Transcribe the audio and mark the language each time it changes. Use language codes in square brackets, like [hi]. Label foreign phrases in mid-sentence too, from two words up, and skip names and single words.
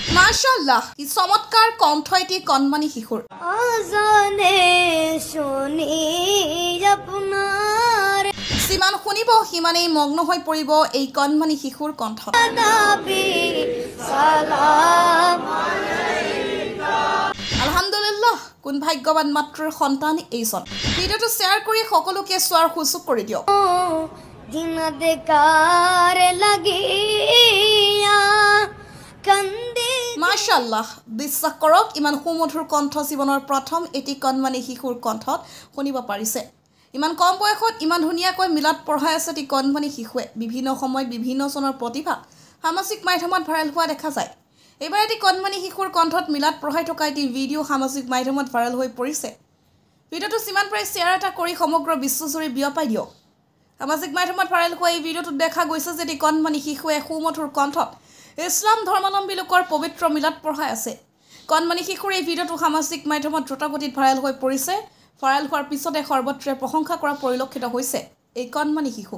[as] মাশাআল্লাহ কি চমৎকাৰ কণ্ঠ এটি কণমানি শিশুৰ আজানে শুনি আপোনাৰ সিমান শুনিব সিমানেই মগ্ন হৈ পৰিব এই কণমানি শিশুৰ কণ্ঠত [ar] نبي سلام عليك [as] আলহামদুলিল্লাহ কোন ভাগ্যৱান মাতৃৰ সন্তান এইজন ভিডিঅটো শ্বেয়াৰ কৰি সকলোকে চোৱাৰ সুযোগ কৰি দিয়ক দিন দেকাৰ লাগিয়া কন্দে মাশাআল্লাহ বিশ্বাস কৰক ইমান সুমধুৰ কণ্ঠ জীৱনৰ প্ৰথম এটি কণমানি শিশুৰ কণ্ঠত শুনিব পাৰিছে ইমান কম বয়সত ইমান ধুনীয়াকৈ মিলাত পঢ়াই আছে টি কণমানি শিশুৱে বিভিন্ন সময়ত বিভিন্ন জনৰ প্ৰতিভা সামাজিক মাধ্যমত ভাইৰেল হোৱা দেখা যায় এবাৰ এটি কণমানি শিশুৰ কণ্ঠত মিলাত পঢ়াই থকা এটি ভিডিঅ' সামাজিক মাধ্যমত ভাইৰেল হৈ পৰিছে ভিডিঅ'টো যিমান পাৰে শ্বেয়াৰ এটা কৰি সমগ্ৰ বিশ্বজুৰি বিয়পাই দিয়ক সামাজিক মাধ্যমত ভাইৰেল হোৱা এই ভিডিঅ'টোত দেখা গৈছে যে এটি কণমানি শিশুৱে সুমধুৰ কণ্ঠত ইছলাম ধৰ্মাৱলম্বী লোকৰ পবিত্ৰ মিলাত পঢ়াই আছে কণমানি শিশুৰ এই ভিডিঅ'টো সামাজিক মাধ্যমত দ্ৰুতগতিত ভাইৰেল হৈ পৰিছে ভাইৰেল হোৱাৰ পিছতে সৰ্বত্ৰে প্ৰশংসা কৰা পৰিলক্ষিত হৈছে এই কণমানি শিশু